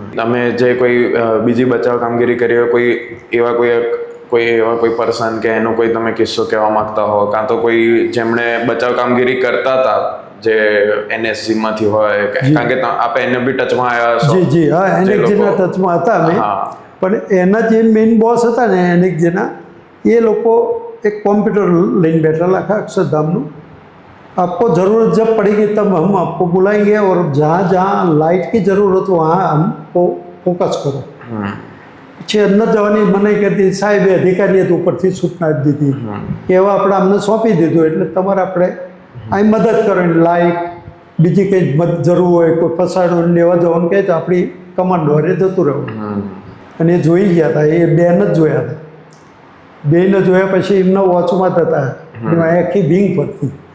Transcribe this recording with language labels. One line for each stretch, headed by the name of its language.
Gujarati: અમે જે કોઈ બીજી બચાવ કામગીરી કરી હોય, કોઈ એવા કોઈ પર્સન કે એનો કોઈ તમે કિસ્સો કહેવા માંગતા હો, કાં તો કોઈ જેમણે બચાવ કામગીરી કરતા હતા જે NSG માંથી હોય, કારણ કે આપે એને બી ટચમાં આવ્યા છો. જી હા, એનેકજીના ટચમાં હતા અમે. પણ એના જે મેઇન બોસ હતા ને એનેકજીના, એ લોકો એક કોમ્પ્યુટર લઈને બેઠેલા આખા અક્ષરધામનું.
Hindi: आपको ज़रूरत जब पड़ेगी तब हम आपको बुलाएंगे और जहाँ जहाँ लाइट की ज़रूरत हो वहाँ हमको फोकस करो.
Gujarati: પછી અંદર જવાની મનાઈ કરતી. સાહેબે અધિકારીએ તો ઉપરથી સૂચના આપી દીધી કે એવા આપણે અમને સોંપી દીધું એટલે તમારે આપણે અહીં મદદ કરવાની, લાઇટ બીજી કંઈ જરૂર હોય, કોઈ ફસાડો લેવા જવાનું કહે તો આપણી કમાન્ડો હારે જતું રહેવું. અને એ જોઈ ગયા હતા, એ બેન જ જોયા હતા. બેને જોયા પછી એમના વોચમાં જ હતા, એમાં આખી વિંગ ફરતી.